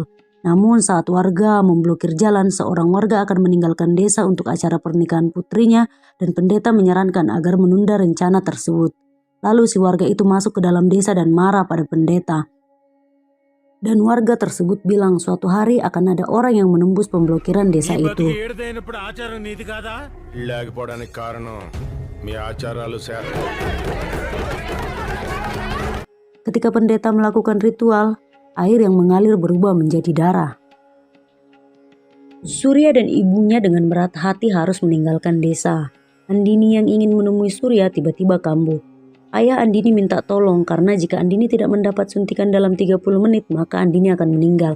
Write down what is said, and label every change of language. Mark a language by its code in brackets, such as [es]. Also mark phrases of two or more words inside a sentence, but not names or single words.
[id] Namun saat warga memblokir jalan, seorang warga akan meninggalkan desa untuk acara pernikahan putrinya dan pendeta menyarankan agar menunda rencana tersebut. Lalu si warga itu masuk ke dalam desa dan marah pada pendeta. Dan warga tersebut bilang suatu hari akan ada orang yang menembus pemblokiran desa [te] ఈ [id] itu. [te] బతుకు ఏడుదైనప్పుడు ఆచారం నీది కాదా? లేకపోవడానికి కారణం మీ ఆచారాలు శాస్త్రం. [id] Ketika pendeta melakukan ritual, air yang mengalir berubah menjadi darah. Surya dan ibunya dengan berat hati harus meninggalkan desa. Andini yang ingin menemui Surya tiba-tiba kambuh. Ayah Andini minta tolong karena jika Andini tidak mendapat suntikan dalam 30 menit maka Andini akan meninggal.